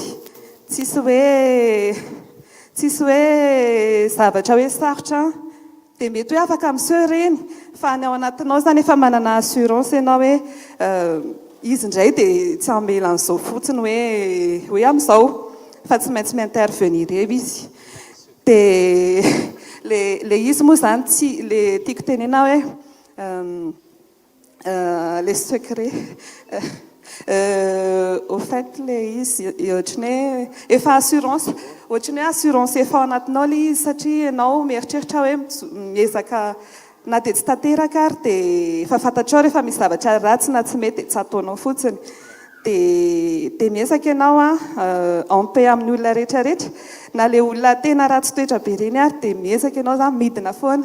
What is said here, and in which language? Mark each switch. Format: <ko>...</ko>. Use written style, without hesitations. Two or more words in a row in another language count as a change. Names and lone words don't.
<mg>Tsisy hoe zavatra hoe sarotra dia mety hoe afaka miseho ireny fa ny ao anatinao izany efa manana assurance ianao hoe izy indray dia tsy hamela an'izao fotsiny hoe amin'izao fa tsy maintsy mi-intervenir eo izy. Dia le izy moa izany tsy le tiako tenena hoe</mg> <fr>le secret au fait</fr> <mg>le izy ohatrany hoe efa assurance ohatrany hoe assurance efa ao anatinao le izy satria ianao mieritreritra hoe miezaka na dia tsy tanteraka ary dia efa fantatrao rehefa misy zavatra ratsy na tsy mety tsy ataonao fotsiny. Dia miezaka ianao ampy amin'ny olona rehetrarehetra na le olona tena ratsy toetra be ireny ary dia miezaka ianao izany midina foana.</mg>